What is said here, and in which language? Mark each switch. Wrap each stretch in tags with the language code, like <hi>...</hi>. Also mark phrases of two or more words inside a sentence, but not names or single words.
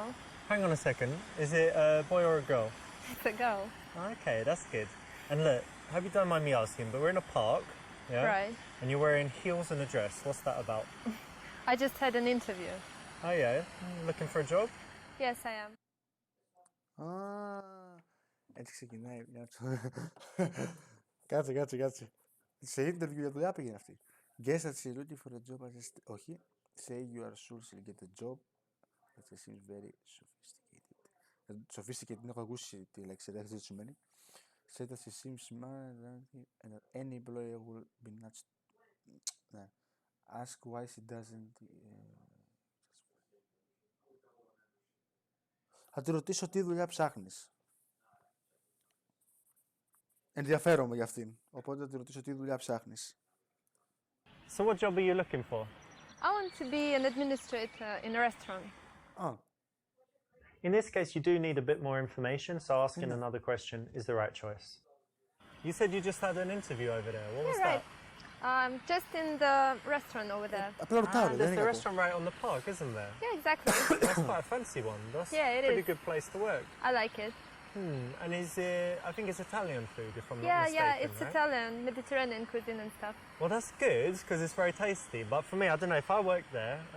<en>Hang on a second. Is it a boy or a girl? It's a girl. Okay, that's good. And look, I hope you don't mind me asking, but we're in a park, yeah? Right. And you're wearing heels and a dress. What's that about? I just had an interview. Oh yeah, looking for a job? Yes, I am.</en> <el>Έτσι ξεκινάει. Κάτσε. Σε interview για δουλειά πήγαινε αυτή.</el> <en>Guess that she's looking for a job as a...</en> <el>Όχι.</el> <en>Say you are sure she'll get a job. That seems very sophisticated. Sophisticated,</en> <el>την έχω ακούσει τη λέξη, δεν ξέρω τι σημαίνει.</el> <en>Say that she seems smart and that any employer will be nuts. Ask why she doesn't...</en> <el>Θα τη ρωτήσω τι δουλειά ψάχνεις. Ενδιαφέρομαι για αυτήν. Οπότε θα τη ρωτήσω τι δουλειά ψάχνεις.</el> <en>So what job are you looking for? I want to be an administrator in a restaurant. In this case, you do need a bit more information, so asking another question is the right choice. You said you just had an interview over there. What was Right. Just in the restaurant over there.</en> <el>Απλά ρωτάω, δεν</el> <en>There's</en> <el>είναι</el> <en>the</en> <el>κακό.</el> <en>restaurant right on the park, isn't there? Yeah, exactly. That's quite a fancy one. That's Yeah, it a pretty is. good place to work. I like it. And is it, I think it's Italian food, if I'm not Yeah, mistaken, it's right? Italian, Mediterranean cuisine and stuff. Well, that's good, because it's very tasty. But for me, I don't know, if I worked there, and</en>